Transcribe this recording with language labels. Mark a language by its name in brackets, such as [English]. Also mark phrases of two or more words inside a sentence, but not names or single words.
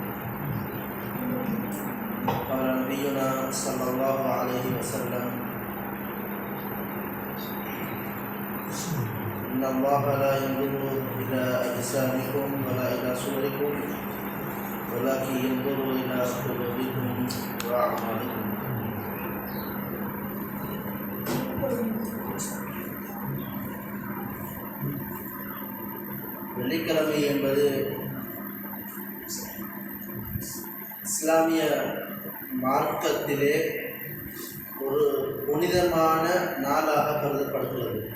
[Arabic] قال نبينا صلى الله عليه وسلم إن الله لا ينظر إلى أجسامكم ولا إلى صوركم ولكن ينظر إلى قلوبكم وأعمالكم. [Tamil] வெள்ளிக்கிழமை என்பது இஸ்லாமிய மார்க்கத்திலே ஒரு புனிதமான நாளாக கருதப்படுகிறது.